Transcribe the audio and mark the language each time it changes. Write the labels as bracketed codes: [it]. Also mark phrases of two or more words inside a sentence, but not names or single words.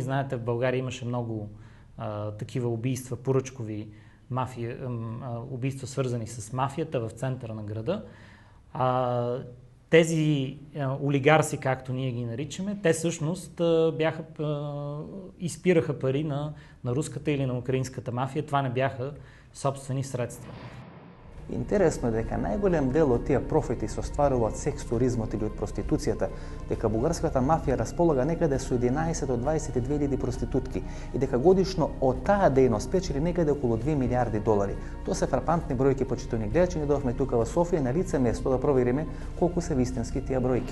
[bg] Знаете, в България имаше много такива убийства, поръчкови убийства, свързани с мафията в центъра на града. Тези олигарси, както ние ги наричаме, те всъщност изпираха пари на руската или на украинската мафия. Това не бяха собствени средства. [mk] Интересно е дека најголем дел од тие профити се остварува од секс туризмот или од проституцијата, дека бугарската мафија располага некаде со 11 до 22.000 проститутки и дека годишно од таа дејност печели некаде околу 2 милиарди долари. Тоа се фрапантни бројки, почитувани гледачи. Ние дојдовме тука во Софија на лице место да провериме колку се вистински тие бројки.